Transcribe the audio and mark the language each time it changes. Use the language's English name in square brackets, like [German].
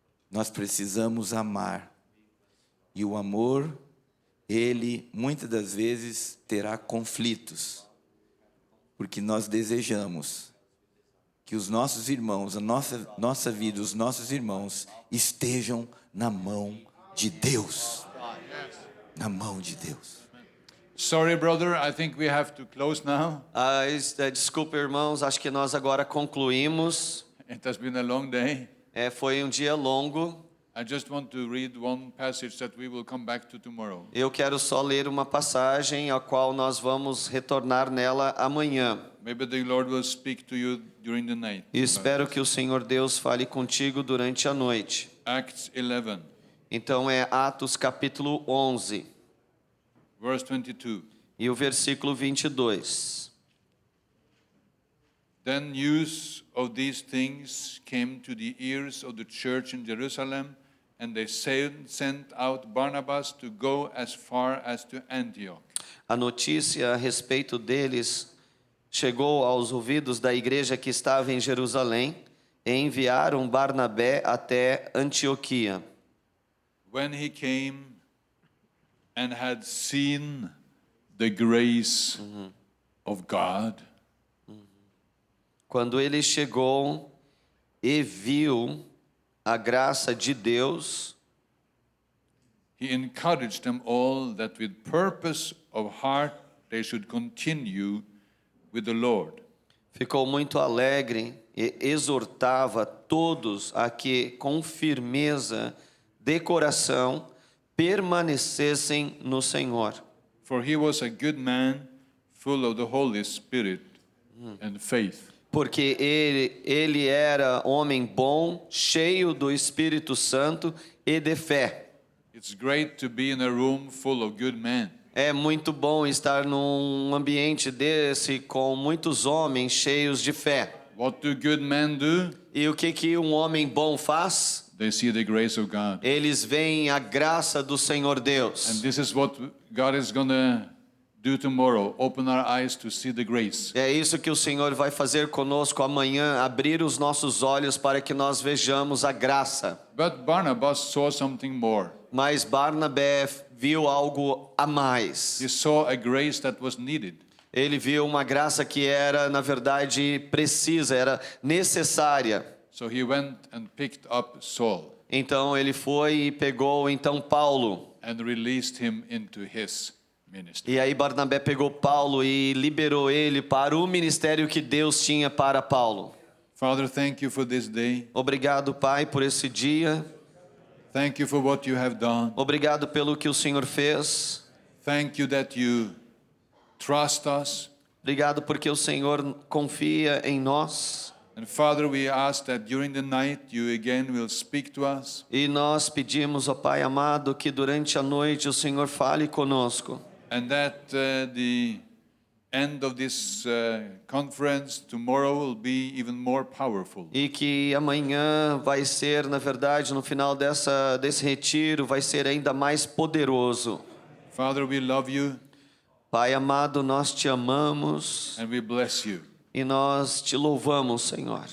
[Portuguese] Nós precisamos amar. E o amor, ele muitas das vezes terá conflitos, porque nós desejamos que os nossos irmãos, a nossa vida, os nossos irmãos estejam na mão de Deus. Na mão de Deus. [English] Sorry, brother, I think we have to close now. [Portuguese] Desculpa, irmãos, acho que nós agora concluímos. [English] It has been a long day. [Portuguese] Foi um dia longo. [English] I just want to read one passage that we will come back to tomorrow. [Portuguese] Eu quero só ler uma passagem a qual nós vamos retornar nela amanhã. [English] Maybe the Lord will speak to you during the night. [Portuguese] E espero que o Senhor Deus fale contigo durante a noite. [English] Acts 11, [Portuguese] Então é Atos capítulo 11 [English] verse 22. [Portuguese] e o versículo 22. [English] Then news of these things came to the ears of the church in Jerusalem, and they sent out Barnabas to go as far as to Antioch. [Portuguese] A notícia a respeito deles chegou aos ouvidos da igreja que estava em Jerusalém e enviaram Barnabé até Antioquia. [English] When he came and had seen the grace of God, [Portuguese] quando ele chegou e viu a graça de Deus, [English] he encouraged them all that with purpose of heart they should continue with the Lord. [Portuguese] ficou muito alegre e exortava todos a que, com firmeza de coração, permanecessem no Senhor. [English] For he was a good man, full of the Holy Spirit and faith. [Portuguese] Porque ele era homem bom, cheio do Espírito Santo e de fé. [English] It's great to be in a room full of good men. [Portuguese] É muito bom estar num ambiente desse com muitos homens cheios de fé. [English] What do good men do? [Portuguese] E o que um homem bom faz? [English] They see the grace of God. [Portuguese] Eles veem a graça do Senhor Deus. [English] And this is what God is going to do tomorrow, open our eyes to see the grace. [Portuguese] É isso que o Senhor vai fazer conosco amanhã, abrir os nossos olhos para que nós vejamos a graça. [English] But Barnabas saw something more. [Portuguese] Mas Barnabé viu algo a mais. [English] He saw a grace that was needed. [Portuguese] Ele viu uma graça que era, na verdade, precisa, era necessária. [English] So he went and picked up Saul. [Portuguese] Então ele foi e pegou então Paulo. [English] And released him into his ministry. [Portuguese] E aí Barnabé pegou Paulo e liberou ele para o ministério que Deus tinha para Paulo. [English] Father, thank you for this day. [Portuguese] Obrigado, Pai, por esse dia. [English] Thank you for what you have done. [Portuguese] Obrigado pelo que o Senhor fez. [English] Thank you that you trust us. [Portuguese] Obrigado porque o Senhor confia em nós. [English] And Father, we ask that during the night you again will speak to us. [Portuguese] E nós pedimos, ó Pai amado, que durante a noite o Senhor fale conosco. [English] And that the end of this conference tomorrow will be even more powerful. [Portuguese] E que amanhã vai ser, na verdade, no final desse retiro, vai ser ainda mais poderoso. [English] Father, we love you. [Portuguese] Pai amado, nós te amamos. [English] And we bless you. [Portuguese] E nós te louvamos, Senhor.